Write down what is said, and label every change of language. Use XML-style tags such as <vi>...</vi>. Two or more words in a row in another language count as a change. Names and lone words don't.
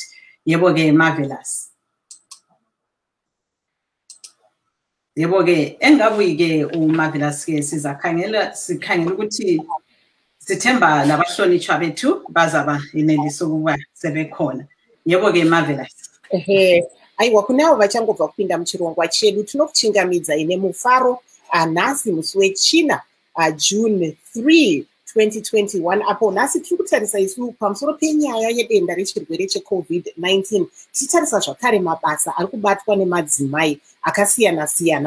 <nd>Yebo ke marvelous. Yebo ke engabuyi ke umarvelous ke sikhangela ukuthi sithemba labahlonitshwa bethu bazaba ineliso ukuba sebekhona. Yebo ke marvelous.</nd> <sn>Aiwa kunavo vachangobva kupinda muchirongwa chedu tinokuchingamidza ine mufaro nhasi musi wechina June 3 2021 apo nhasi tiri kutarisa isu pamusoro penyaya yedenda rechirwere cheCOVID-19 tichitarisa zvakare mabasa ari kubatwa nemadzimai akasiyana-siyana.</sn>